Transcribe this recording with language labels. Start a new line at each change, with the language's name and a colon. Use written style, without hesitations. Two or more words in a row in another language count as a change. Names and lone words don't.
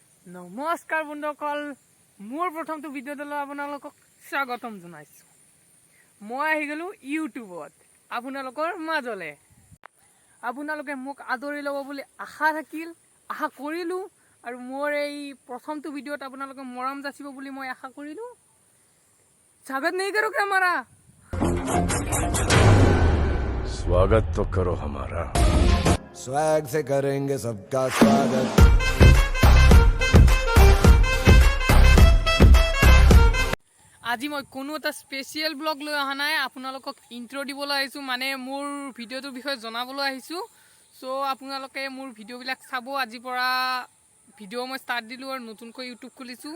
Assamese: নমস্কাৰ বন্ধুসকল, মোৰ প্ৰথমটো ভিডিঅ'লৈ আপোনালোকক স্বাগতম জনাইছোঁ। মই আহি গ'লোঁ ইউটিউবত আপোনালোকৰ মাজলৈ। আপোনালোকে মোক আদৰি ল'ব বুলি আশা কৰিলোঁ আৰু মোৰ এই প্ৰথমটো ভিডিঅ'ত আপোনালোকে মৰম যাচিব বুলি মই আশা কৰিলোঁ।
Hindi: স্বাগত नहीं करो क्या हमारा? स्वागत तो करो हमारा। स्वैग से करेंगे सबका स्वागत।
Assamese: আজি মই কোনো এটা
English: special blog
Assamese: লৈ অহা নাই, আপোনালোকক ইন্ট্ৰ দিবলৈ আহিছোঁ, মানে মোৰ ভিডিঅ'টোৰ বিষয়ে জনাবলৈ আহিছোঁ। চ' আপোনালোকে মোৰ ভিডিঅ'বিলাক চাব। আজিৰ পৰা ভিডিঅ' মই ষ্টাৰ্ট দিলোঁ আৰু নতুনকৈ ইউটিউব খুলিছোঁ।